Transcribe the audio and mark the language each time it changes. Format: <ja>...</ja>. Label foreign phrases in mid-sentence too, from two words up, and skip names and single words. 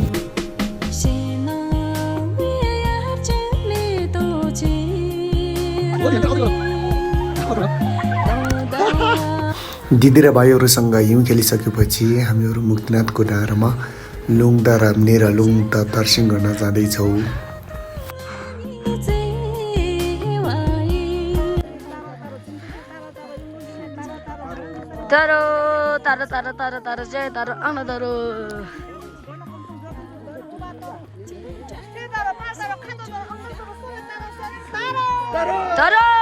<ne>दिदी र भाइहरूसँग हिउँ खेलिसकेपछि हामीहरू मुक्तिनाथको डाँडामा लुङदा राम्ने र लुङदा दर्शन गर्न जाँदैछौँ। तारो तारो तारो तारो तारो जय तारो आना तारो। तारो</ne>